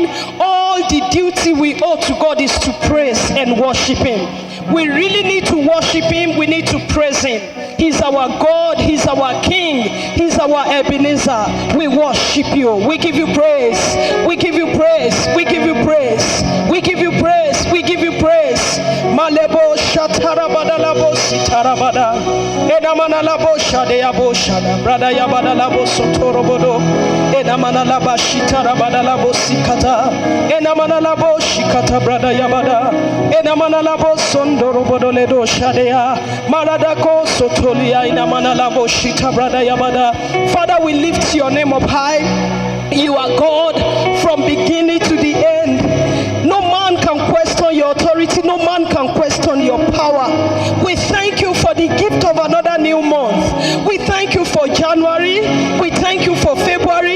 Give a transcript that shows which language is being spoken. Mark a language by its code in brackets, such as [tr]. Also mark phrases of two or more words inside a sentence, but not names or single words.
[en] All the duty we owe to God is to praise and worship Him. We really need to worship Him, we need to praise Him. He's our God, He's our King, He's our Ebenezer. We worship you, we give you praise, we give you praise, we give you praise, we give you praise, we give you praise. Malebo shatarabada labo sitarabada edamana labo shadeyabo shada brada yabada labo sotorobodo edamana laba shitarabada labo sikata edamana labo shikata brada yabada edamana labo sondorobodo ledo shadeya maradako sotolia edamana labo shita brada yabada. Father, we lift your name up high. You are God from beginning to the end. No man can question your authority. No man can question your power. We thank you for the gift of another new month. We thank you for January. We thank you for February.